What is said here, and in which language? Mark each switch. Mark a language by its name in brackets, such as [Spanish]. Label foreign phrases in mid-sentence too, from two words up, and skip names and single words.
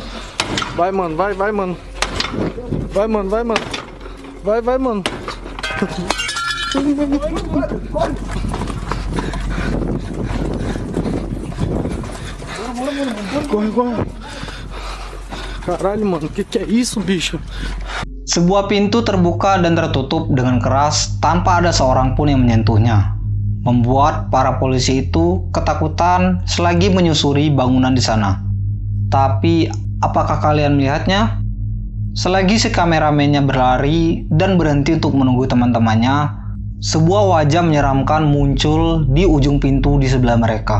[Portuguese] Vai, mano, vai, mano. Vai, mano, vai, mano. Vai, mano. Corre. Caralho, mano, que é isso, bicho? [Indonesian] Sebuah pintu terbuka dan tertutup dengan keras tanpa ada seorang pun yang menyentuhnya. Membuat para polisi itu ketakutan selagi menyusuri bangunan di sana. Tapi, apakah kalian melihatnya? Selagi si kameramennya berlari dan berhenti untuk menunggu teman-temannya, sebuah wajah menyeramkan muncul di ujung pintu di sebelah mereka.